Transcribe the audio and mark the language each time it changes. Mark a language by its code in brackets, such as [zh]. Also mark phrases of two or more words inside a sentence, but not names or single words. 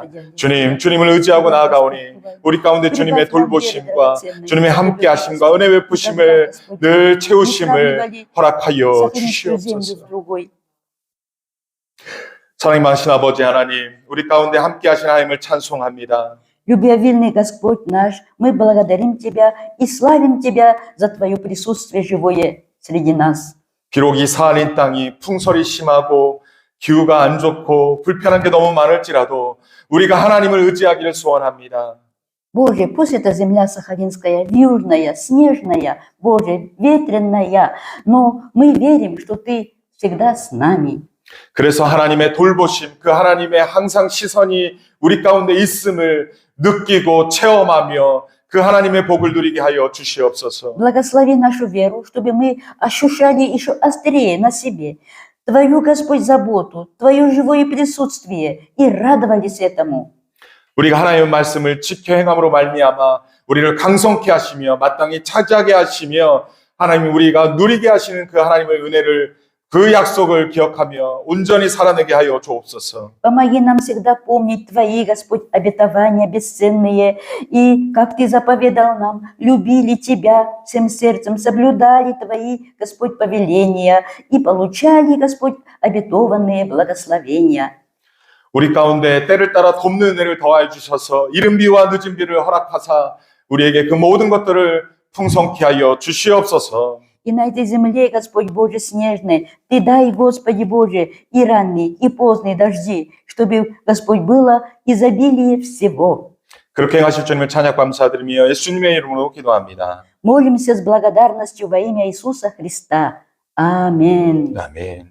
[ko] 주님을 의지하고 나아가오니 우리 가운데 주님의 돌보심과 주님의 함께 하심과 은혜 베푸심을 늘 채우심을 허락하여 주시옵소서. 사랑이 많으신 아버지 하나님, 우리 가운데 함께 하신 하나님을 찬송합니다. [ru] Любвеобильный Господь наш, мы благодарим Тебя и славим Тебя за Твое присутствие живое среди нас. [ko] 비록 이 사한인 땅이 풍설이 심하고 기후가 안 좋고 불편한 게 너무 많을지라도 우리가 하나님을 의지하기를 소원합니다. [ru] Боже, пусть эта земля сахалинская, южная, снежная, Боже, ветреная, но мы верим, что Ты всегда с нами. [ko] 그래서 하나님의 돌보심, 그 하나님의 항상 시선이 우리 가운데 있음을 느끼고 체험하며 그 하나님의 복을 누리게 하여 주시옵소서. [ru] Благослови нашу веру, чтобы мы ощущали еще острее на себе Твою, Господь, заботу, Твое живое присутствие и радовались этому. [ko] 우리가 하나님의 말씀을 지켜 행함으로 말미암아 우리를 강성케 하시며 마땅히 차지하게 하시며 하나님 우리가 누리게 하시는 그 하나님의 은혜를 그 약속을 기억하며 온전히 살아내게 하여 주옵소서. [ru] Помоги нам всегда помнить Твои, Господь, обетования бесценные, и как Ты заповедал нам, любили Тебя всем сердцем, соблюдали Твои, Господь, повеления и получали, Господь, обетованные благословения. [ko] 우리 가운데 때를 따라 돕는 은혜를 더하여 주셔서 이른 비와 늦은 비를 허락하사 우리에게 그 모든 것들을 풍성케 하여 주시옵소서. [ru] И на этой земле, Господь Боже снежный, Ты дай, Господи Боже, и ранние, и поздние дожди, чтобы, Господь, было изобилие всего. [ko] 그렇게 행하실 주님을 찬양 감사드리며 예수님의 이름으로 기도합니다. [ru] Молимся с благодарностью во имя Иисуса Христа. Аминь. [ko] 아멘.